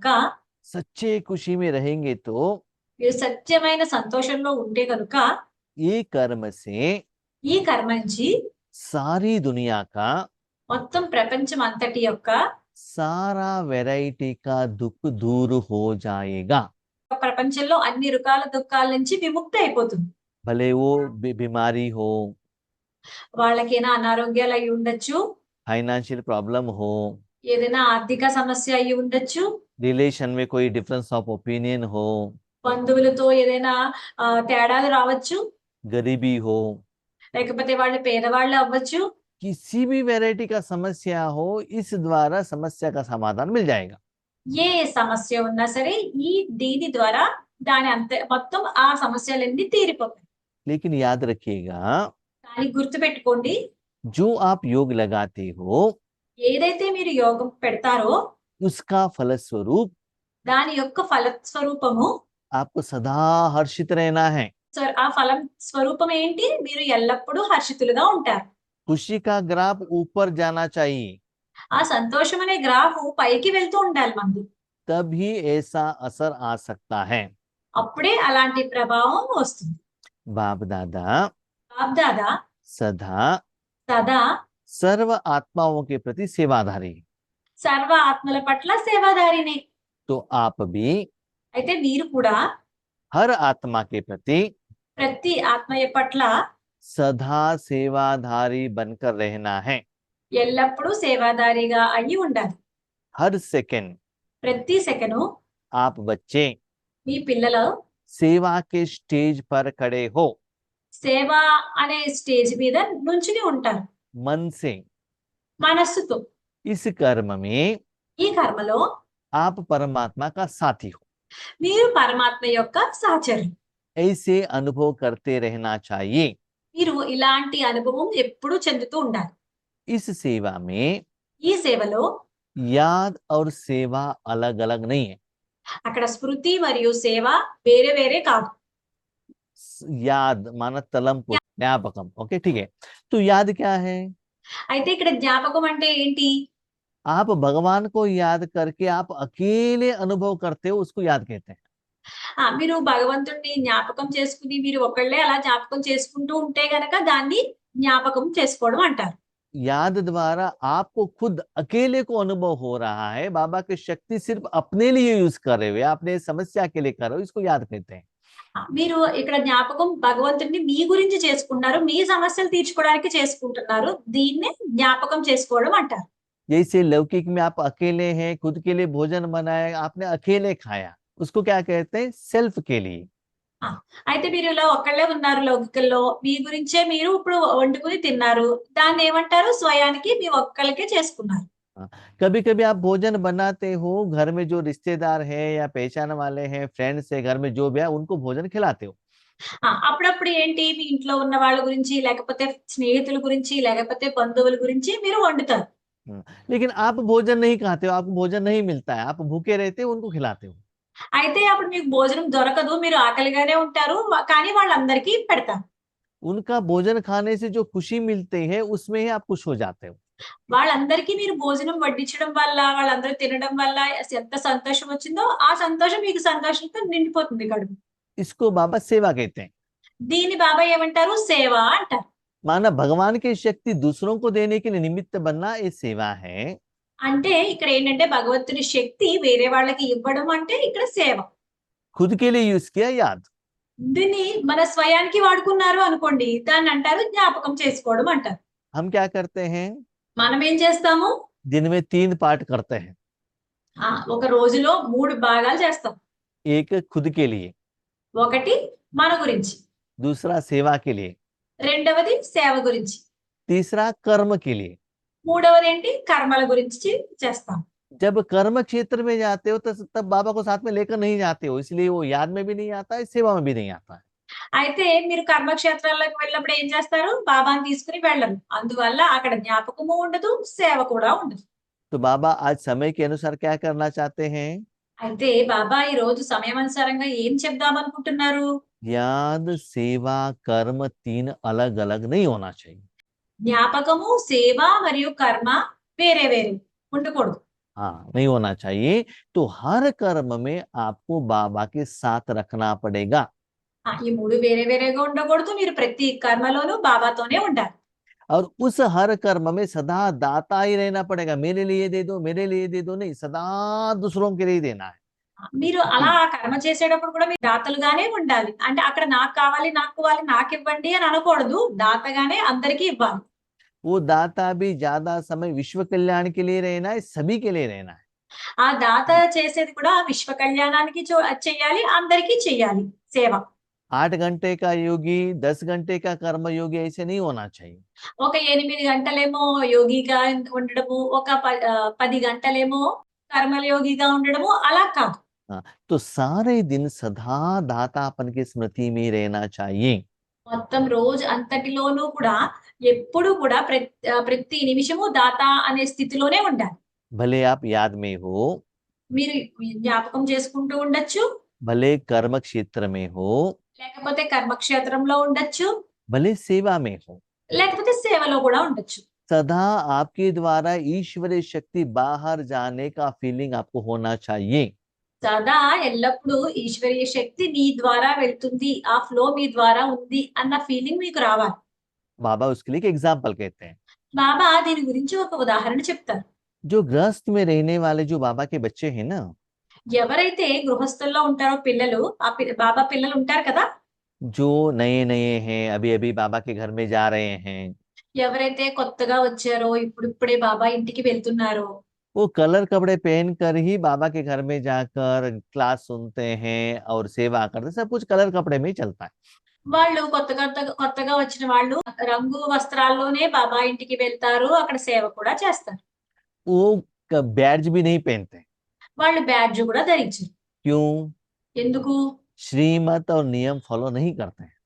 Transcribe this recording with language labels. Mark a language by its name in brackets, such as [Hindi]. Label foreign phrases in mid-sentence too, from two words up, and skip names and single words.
[Hindi] सच्चे खुशी में रहेंगे तो [Telugu] మీరు సత్యమైన సంతోషంలో ఉంటే కనుక, [Hindi] ये कर्म से [Telugu] ఈ కర్మ నుంచి [Hindi] सारी दुनिया का [Telugu] మొత్తం ప్రపంచం అంతటి యొక్క [Hindi] सारा वैरायटी का दुख दूर हो जाएगा। [Telugu] ప్రపంచంలో అన్ని రకాల దుఃఖాల నుంచి విముక్తి అయిపోతుంది. [Hindi] भले वो बीमारी हो, [Telugu] వాళ్ళకేనా అనారోగ్యాలు అయి ఉండొచ్చు, [English] financial problem [Hindi] हो, [Telugu] ఏదైనా ఆర్థిక సమస్య అయి ఉండొచ్చు, [Hindi] रिलेशन में कोई [English] difference of opinion [Hindi] हो, [Telugu] బంధువులతో ఏదైనా తేడాలు రావచ్చు, [Hindi] गरीबी हो, [Telugu] లేకపోతే వాళ్ళు పేదవాళ్ళు అవ్వచ్చు. [Hindi] किसी भी वैरायटी का समस्या हो, इस द्वारा समस्या का समाधान मिल जाएगा। [Telugu] ఏ సమస్య ఉన్నా సరే దీని ద్వారా దాని మొత్తం ఆ సమస్యలన్నీ తీరిపోతాయి. [Hindi] लेकिन याद रखिएगा, [Telugu] కానీ గుర్తుపెట్టుకోండి, [Hindi] जो आप योग लगाते हो [Telugu] ఏదైతే మీరు యోగం పెడతారో [Hindi] उसका फलस्वरूप [Telugu] దాని యొక్క ఫల స్వరూపము, [Hindi] आपको सदा हर्षित रहना है। [Telugu] ఆ ఫలం స్వరూపం ఏంటి? మీరు ఎల్లప్పుడూ హర్షితులుగా ఉంటారు. [Hindi] खुशी का ग्राफ ऊपर जाना चाहिए, [Telugu] ఆ సంతోషం అనే గ్రాఫ్ పైకి వెళ్తూ ఉండాలి మనది. [Hindi] तभी ऐसा असर आ सकता है। [Telugu] అప్పుడే అలాంటి ప్రభావం వస్తుంది. [Hindi] बाप दादा [Telugu] బాప్దాదా [Hindi] सदा [Telugu] సదా [Hindi] सर्व आत्माओं के प्रति सेवाधारी, [Telugu] సర్వ ఆత్మల పట్ల సేవాదారినే. [Hindi] तो आप भी [Telugu] అయితే మీరు కూడా [Hindi] हर आत्मा के प्रति [Telugu] ప్రతి ఆత్మ పట్ల [Hindi] सदा सेवाधारी बनकर रहना है। [Telugu] ఎల్లప్పుడూ సేవాదారిగా అయ్యి ఉండాలి. [Hindi] हर सेकंड [Telugu] ప్రతి సెకను [Hindi] आप बच्चे [Telugu] మీ పిల్లలు [Hindi] सेवा के स्टेज पर खड़े हो, [Telugu] సేవ అనే స్టేజ్ మీద నుంచుని ఉంటారు [Hindi] मन से। [Telugu] మనస్సుతో. [Hindi] इस कर्म में [Telugu] ఈ కర్మలో [Hindi] आप परमात्मा का साथी हो। [Telugu] మీరు పరమాత్మ యొక్క సహచరులు. [Hindi] ऐसे अनुभव करते रहना चाहिए। [Telugu] మీరు ఇలాంటి అనుభవం ఎప్పుడూ చెందుతూ ఉండాలి. [Hindi] इस सेवा में [Telugu] ఈ సేవలో [Hindi] याद और सेवा अलग अलग नहीं है। [Telugu] అక్కడ స్మృతి మరియు సేవ వేరే వేరే కాదు. [Hindi] याद माना [Telugu] తలం జ్ఞాపకం, [Hindi] ओके ठीक है। तो याद क्या है? [Telugu] అయితే ఇక్కడ జ్ఞాపకం అంటే ఏంటి? [Hindi] आप भगवान को याद करके आप अकेले अनुभव करते हो, उसको याद कहते हैं। [Telugu] మీరు భగవంతుడిని జ్ఞాపకం చేసుకుని మీరు ఒకళ్ళే అలా జ్ఞాపకం చేసుకుంటూ ఉంటే గనక దాన్ని జ్ఞాపకం చేసుకోవడం అంటారు. [Hindi] याद द्वारा आपको खुद अकेले को अनुभव हो रहा है, बाबा की शक्ति सिर्फ अपने लिए यूज कर रहे हो, अपने समस्या के लिए कर रहे हो, इसको याद कहते हैं। [Telugu] మీరు ఇక్కడ జ్ఞాపకం భగవంతుడిని మీ గురించి చేసుకుంటున్నారు, మీ సమస్యలు తీర్చుకోవడానికి చేసుకుంటున్నారు, దీన్నే జ్ఞాపకం చేసుకోవడం అంటారు. [Hindi] जैसे लौकिक में आप अकेले हैं, खुद के लिए भोजन बनाया, आपने अकेले खाया, उसको क्या कहते हैं? सेल्फ के लिए। [Telugu] అయితే మీరు ఇలా ఒక్కళ్ళే ఉన్నారు లౌకికల్లో, మీ గురించే మీరు ఇప్పుడు వండుకుని తిన్నారు, దాన్ని ఏమంటారు? స్వయానికి మీ ఒక్కళ్ళకే చేసుకున్నారు. [Hindi] कभी कभी आप भोजन बनाते हो, घर में जो रिश्तेदार है या पहचान वाले हैं, फ्रेंड्स है, घर में जो भी है, उनको भोजन खिलाते हो। [Telugu] అప్పుడప్పుడు ఏంటి, మీ ఇంట్లో ఉన్న వాళ్ళ గురించి, లేకపోతే స్నేహితుల గురించి, లేకపోతే బంధువుల గురించి మీరు వండుతారు. [Hindi] लेकिन आप भोजन नहीं खाते हो, आपको भोजन नहीं मिलता है, आप भूखे रहते हो, उनको खिलाते हो। [Telugu] అయితే అప్పుడు మీకు భోజనం దొరకదు. మీరు ఆకలిగానే ఉంటారు. కానీ వాళ్ళందరికీ పెడతారు. [Hindi] उनका भोजन खाने से जो खुशी मिलती है उसमें ही आप खुश हो जाते हो। [Telugu] వాళ్ళందరికీ మీరు భోజనం వడ్డించడం వల్ల, వాళ్ళందరూ తినడం వల్ల ఎంత సంతోషం వచ్చిందో, ఆ సంతోషం మీకు సంతోషంతో నిండిపోతుంది కడుపు. [Hindi] इसको बाबा सेवा कहते हैं। [Telugu] దీన్ని బాబా ఏమంటారు? సేవ అంటారు. [Hindi] माना भगवान की शक्ति दूसरों को देने के लिए निमित्त बनना ये सेवा है। [Telugu] అంటే ఇక్కడ ఏంటంటే భగవంతుని శక్తి వేరే వాళ్ళకి ఇవ్వడం అంటే ఇక్కడ సేవ. [Hindi] खुद के लिए यूज किया याद। [Telugu] దీన్ని మన స్వయానికి వాడుకున్నారు అనుకోండి, దాన్ని అంటారు జ్ఞాపకం చేసుకోవడం అంటారు. [Hindi] हम क्या करते हैं, [Telugu] మనం ఏం చేస్తాము? [Hindi] दिन में 3 पार्ट करते हैं। [Telugu] ఒక రోజులో 3 భాగాలు చేస్తాం. [Hindi] एक खुद के लिए, [Telugu] ఒకటి మన గురించి, [Hindi] दूसरा सेवा के लिए, [Telugu] రెండవది సేవ గురించి, [Hindi] तीसरा कर्म के लिए। [Telugu] మూడవది ఏంటి? కర్మల గురించి చేస్తాం. [Hindi] जब कर्म क्षेत्र में जाते हो तो तब बाबा को साथ में लेकर नहीं जाते हो, इसलिए वो याद में भी नहीं आता है, सेवा में भी नहीं आता है। [Telugu] అయితే మీరు కర్మక్షేత్రాల్లోకి వెళ్ళినప్పుడు ఏం చేస్తారు? బాబాని తీసుకుని వెళ్ళరు. అందువల్ల అక్కడ జ్ఞాపకము ఉండదు, సేవ కూడా ఉండదు. [Hindi] तो बाबा आज समय के अनुसार क्या करना चाहते हैं? [Telugu] అయితే బాబా ఈ రోజు సమయానుసారంగా ఏం చెప్దామనుకుంటున్నారు? [Hindi] याद, सेवा, कर्म 3 अलग अलग नहीं होना चाहिए। [Telugu] జ్ఞాపకము, సేవ మరియు కర్మ వేరే వేరే ఉండకూడదు. [Hindi] हाँ, नहीं होना चाहिए। तो हर कर्म में आपको बाबा के साथ रखना पड़ेगा। [Telugu] ఈ 3 వేరే వేరేగా ఉండకూడదు. మీరు ప్రతి కర్మలోనూ బాబాతోనే ఉండాలి. [Hindi] और उस हर कर्म में सदा दाता ही रहना पड़ेगा। मेरे लिए दे दो, मेरे लिए दे दो नहीं, सदा दूसरों के लिए देना है। [Telugu] మీరు అలా కర్మ చేసేటప్పుడు కూడా మీరు దాతలుగానే ఉండాలి. అంటే అక్కడ నాకు కావాలి, నాకు కావాలి, నాకివ్వండి అని అనకూడదు. దాతగానే అందరికీ ఇవ్వాలి. [Hindi] वो दाता भी ज्यादा समय विश्व कल्याण के लिए रहना है, सभी के लिए रहना है। [Telugu] ఆ దాత చేసేది కూడా విశ్వ కళ్యాణానికి చెయ్యాలి, అందరికీ చెయ్యాలి సేవ. [Hindi] 8 घंटे का योगी, 10 घंटे का कर्म योगी, ऐसे नहीं होना चाहिए। [Telugu] ఒక 8 గంటలేమో యోగిగా ఉండడము, ఒక 10 గంటలేమో కర్మల యోగిగా ఉండడము అలా కాదు. [Hindi] हाँ, तो सारे दिन सदा दातापन की स्मृति में रहना चाहिए। [Telugu] మొత్తం రోజు అంతటిలోనూ కూడా ఎప్పుడు కూడా ప్రతి నిమిషము దాత అనే స్థితిలోనే ఉండాలి. [Hindi] भले आप याद में हो, [Telugu] మీరు జ్ఞాపకం చేసుకుంటూ ఉండొచ్చు, [Hindi] भले कर्म क्षेत्र में हो, [Telugu] లేకపోతే కర్మక్షేత్రంలో ఉండొచ్చు, [Hindi] भले सेवा में हो, [Telugu] లేకపోతే సేవలో కూడా ఉండొచ్చు. [Hindi] सदा आपके द्वारा ईश्वरीय शक्ति बाहर जाने का फीलिंग आपको होना चाहिए। [Telugu] సదా ఎల్లప్పుడూ ఈశ్వరీయ శక్తి మీ ద్వారా వెళ్తుంది, ఆ ఫ్లో మీ ద్వారా ఉంది అన్న ఫీలింగ్ మీకు రావాలి. [Hindi] बाबा उसके लिए एक एग्जाम्पल कहते हैं। [Telugu] బాబా దీని గురించి ఒక ఉదాహరణ చెప్తారు. [Hindi] जो गृहस्थ में रहने वाले जो बाबा के बच्चे हैं ना, [Telugu] ఎవరైతే గృహస్థుల్లో ఉంటారో పిల్లలు, బాబా పిల్లలు ఉంటారు కదా, [Hindi] जो नए नए हैं, अभी अभी बाबा के घर में जा रहे हैं, [Telugu] ఎవరైతే కొత్తగా వచ్చారో ఇప్పుడిప్పుడే బాబా ఇంటికి వెళ్తున్నారో, [Hindi] वो कलर कपड़े पहन कर ही बाबा के घर में जाकर क्लास सुनते हैं और सेवा करते, सब कुछ कलर कपड़े में ही चलता है। [Telugu] వాళ్ళు కొత్తగా వచ్చిన వాళ్ళు రంగు వస్త్రాల్లోనే బాబా ఇంటికి వెళ్తారు, అక్కడ సేవ కూడా చేస్తారు. [Hindi] वो बैज भी नहीं पहनते। [Telugu] వాళ్ళు బ్యాడ్జ్ కూడా ధరించరు. [Hindi] क्यों? [Telugu] ఎందుకు? [Hindi] श्रीमत और नियम फॉलो नहीं करते हैं।